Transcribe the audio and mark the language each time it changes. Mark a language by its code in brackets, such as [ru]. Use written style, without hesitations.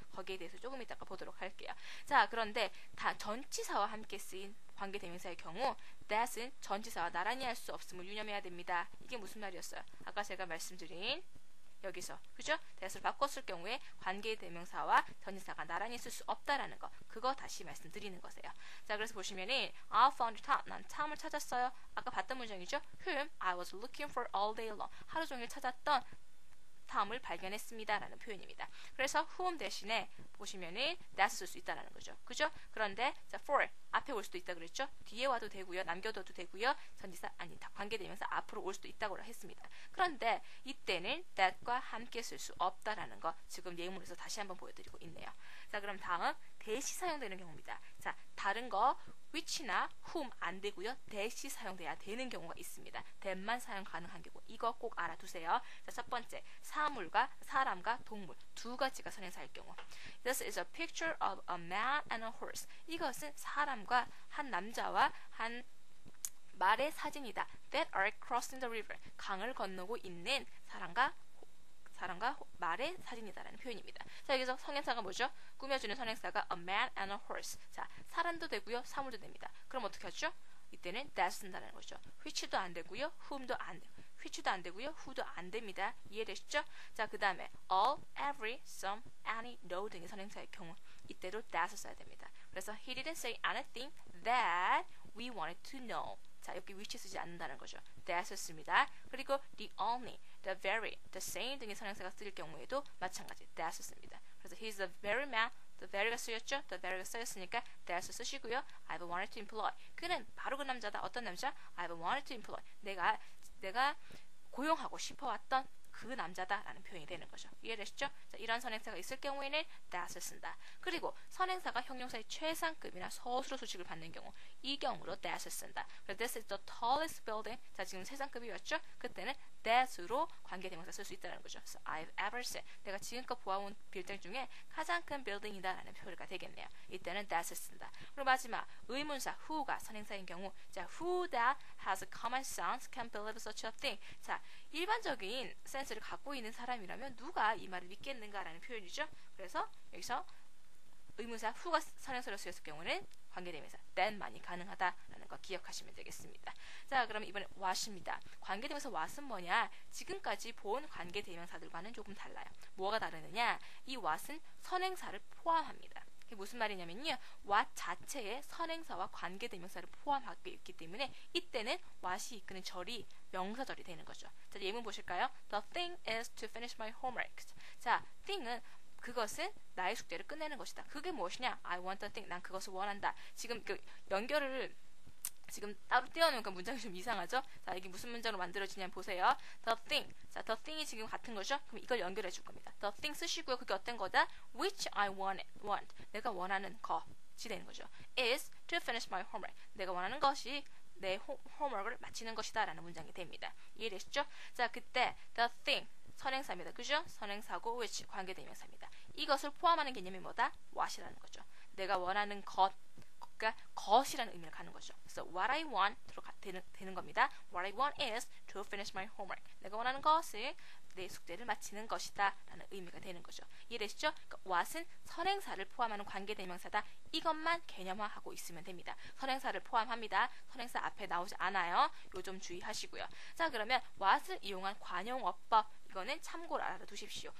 [ko] 거기에 대해서 조금 이따가 보도록 할게요. 자, 그런데 다 전치사와 함께 쓰인 관계대명사의 경우 that은 전치사와 나란히 할 수 없음을 유념해야 됩니다. 이게 무슨 말이었어요? 아까 제가 말씀드린 여기서 그죠? that을 바꿨을 경우에 관계대명사와 전치사가 나란히 쓸 수 없다라는 거 그거 다시 말씀드리는 거세요. 자, 그래서 보시면은 [en] I found Tom. [ko] 난 탐을 찾았어요. 아까 봤던 문장이죠. [en] whom I was looking for all day long. [ko] 하루 종일 찾았던 탐을 발견했습니다 라는 표현입니다. 그래서 whom 대신에 보시면은 that 쓸 수 있다라는 거죠. 그죠? 그런데 자, for 앞에 올 수도 있다 그랬죠? 뒤에 와도 되고요. 남겨둬도 되고요. 전치사 아니 관계되면서 앞으로 올 수도 있다고 했습니다. 그런데 이때는 that과 함께 쓸 수 없다라는 거 지금 예문에서 다시 한번 보여드리고 있네요. 자, 그럼 다음 that이 사용되는 경우입니다. 자, 다른 거 which나 whom 안 되고요. that이 사용돼야 되는 경우가 있습니다. that만 사용 가능한 경우 이거 꼭 알아두세요. 자, 첫 번째 사물과 사람과 동물 두 가지가 선행사일 경우 [en] This is a picture of a man and a horse. [ko] 이것은 사람과 한 남자와 한 말의 사진이다. [en] that are crossing the river. [ko] 강을 건너고 있는 사람과 말의 사진이다라는 표현입니다. 자, 여기서 성형사가 뭐죠? 꾸며주는 선행사가 a man and a horse. 자, 사람도 되고요, 사물도 됩니다. 그럼 어떻게 하죠? 이때는 that 쓴다는 거죠. which도 안 되고요, whom도 안 되고, which도 안 되고요, who도 안 됩니다. 이해되시죠? 자, 그 다음에 all, every, some, any, no 등의 선행사의 경우 이때도 that을 써야 됩니다. 그래서 [en] he didn't say anything that we wanted to know. [ko] 자, 여기 which 쓰지 않는다는 거죠. that을 씁니다. 그리고 the only, the very, the same 등의 선행사가 쓰일 경우에도 마찬가지 that을 씁니다. 그래서 [en] he's the very man, the very가 [ko] 쓰였죠? the very가 쓰였으니까 that을 쓰시고요. [en] I've wanted to employ. [ko] 그는 바로 그 남자다. 어떤 남자? [en] I've wanted to employ. [ko] 내가 고용하고 싶어왔던 그 남자다라는 표현이 되는 거죠. 이해되시죠? 자, 이런 선행사가 있을 경우에는 that을 쓴다. 그리고 선행사가 형용사의 최상급이나 서술어 수식을 받는 경우 이 경우로 that을 쓴다. 그래서 [en] this is the tallest building. [ko] 자, 지금 최상급이었죠? 그때는 that으로 관계대명사 쓸 수 있다는 거죠. [en] So I've ever seen. [ko] 내가 지금껏 보아온 빌딩 중에 가장 큰 빌딩이다라는 표현가 되겠네요. 이때는 that을 쓴다. 그리고 마지막 의문사 who가 선행사인 경우 자, [en] who that has a common sense can believe such a thing. [ko] 자, 일반적인 센스를 갖고 있는 사람이라면 누가 이 말을 믿겠는가라는 표현이죠. 그래서 여기서 의문사 who가 선행사로 쓰였을 경우는 관계대명사 then만이 가능하다라는 거 기억하시면 되겠습니다. 자, 그럼 이번에 what입니다. 관계대명사 what은 뭐냐? 지금까지 본 관계대명사들과는 조금 달라요. 뭐가 다르느냐? 이 what은 선행사를 포함합니다. 이게 무슨 말이냐면요. what 자체에 선행사와 관계대명사를 포함하고 있기 때문에 이때는 what이 이끄는 절이 명사절이 되는 거죠. 자, 예문 보실까요? [en] The thing is to finish my homework. [ko] 자, thing은 그것은 나의 숙제를 끝내는 것이다. 그게 무엇이냐? [en] I want the thing. [ko] 난 그것을 원한다. 지금 그 연결을 지금 따로 떼어놓으니까 문장이 좀 이상하죠? 자, 이게 무슨 문장으로 만들어지냐면 보세요. The thing. 자, the thing이 지금 같은 거죠? 그럼 이걸 연결해 줄 겁니다. The thing 쓰시고요. 그게 어떤 거다? [en] Which I want. [ko] 내가 원하는 것이 되는 거죠. [en] Is to finish my homework. [ko] 내가 원하는 것이 내 홈워크를 마치는 것이다 라는 문장이 됩니다. 이해되시죠? 자, 그때 the thing 선행사입니다. 그죠? 선행사고 which 관계대명사입니다. 이것을 포함하는 개념이 뭐다? what이라는 거죠. 내가 원하는 것과 것이라는 의미를 갖는 거죠. 그래서 what I want로 되는 겁니다. [en] What I want is to finish my homework. [ko] 내가 원하는 것을 내 숙제를 마치는 것이다 라는 의미가 되는 거죠. 이해되시죠? 그러니까 what은 선행사를 포함하는 관계대명사다. 이것만 개념화하고 있으면 됩니다. 선행사를 포함합니다. 선행사 앞에 나오지 않아요. 요 좀 주의하시고요. 자, 그러면 what을 이용한 관용어법 이거는 참고로 알아두십시오.